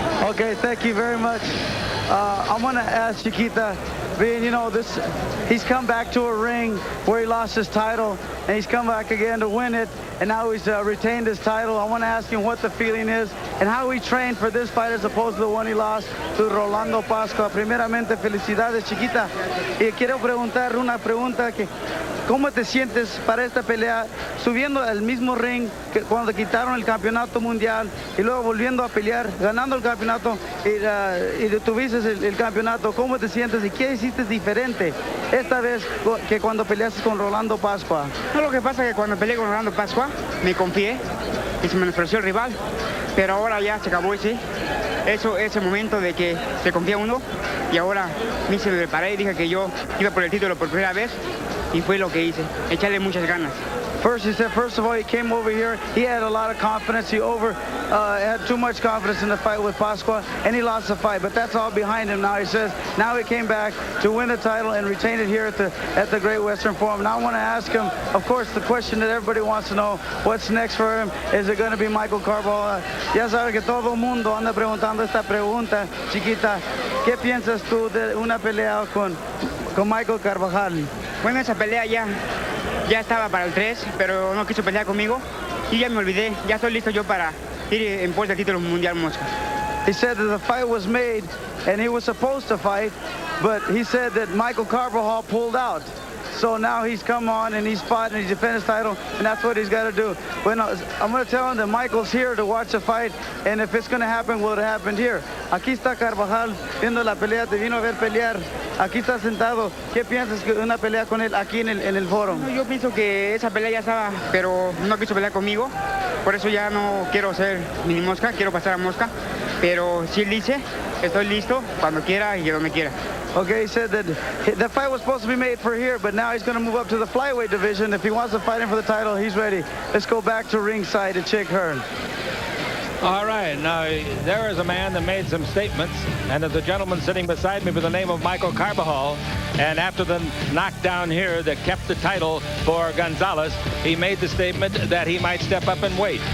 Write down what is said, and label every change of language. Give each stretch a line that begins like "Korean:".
English: Okay, thank you very much. I want to ask Chiquita, being, you know, he's come back to a ring where he lost his title, and he's come back again to win it, and now he's retained his title. I want to ask him what the feeling is and how he trained for this fight as opposed to the one he lost to Rolando Pascua.
Spanish: Primeramente, felicidades, Chiquita. Y quiero preguntar una pregunta que, ¿cómo te sientes para esta pelea subiendo al mismo ring que cuando quitaron el campeonato mundial y luego volviendo a pelear, ganando el campeonato y detuviste el campeonato? ¿Cómo te sientes y qué hiciste diferente esta vez que cuando peleaste con Rolando Pascua? No, lo que pasa es que cuando peleé con Rolando Pascua me confié y se me ofreció el rival, pero ahora ya se acabó ese momento de que se confía uno, y ahora me preparé y dije que yo iba por el título por primera vez y fue lo que hice, echarle muchas ganas.
English: First, he said, first of all, he came over here. He had a lot of confidence. He had too much confidence in the fight with Pasqua, and he lost the fight. But that's all behind him now. He says now he came back to win the title and retain it here at the Great Western Forum. Now I want to ask him, of course, the question that everybody wants to know: what's next for him? Is it going to be Michael Carbajal?
Spanish: Ya sabe que todo el mundo anda preguntando esta pregunta, Chiquita. ¿Qué piensas tú de una pelea con Michael Carbajal? Bueno, esa pelea ya estaba para el 3, pero no quiso pelear conmigo y ya me olvidé. Ya estoy listo yo para ir en pos del título mundial mosca.
English: He said that the fight was made and he was supposed to fight, but he said that Michael Carbajal pulled out. So now he's come on and he's fought and he's defended his title, and that's what he's got to do. Bueno, I'm going to tell him that Michael's here to watch the fight, and if it's going to happen, well, it happened here.
Spanish: Aquí está Carbajal viendo la pelea, te vino a ver pelear. Aquí está sentado. ¿Qué piensas que una pelea con él aquí en el foro? No, yo pienso que esa pelea ya estaba, pero no quiso pelear conmigo. Por eso ya no quiero ser mini mosca, quiero pasar a mosca. Pero si él dice, estoy listo cuando quiera y donde quiera.
English: Okay, he said that the fight was supposed to be made for here, but now he's going to move up to the flyweight division. If he wants to fight him for the title, he's ready. Let's go back to ringside to Chick Hearn. All right, now there is a man that made some statements, and there's a gentleman sitting beside me with the name of Michael Carbajal, and after the knockdown here that kept the title for Gonzalez, he made the statement that he might step up and wait.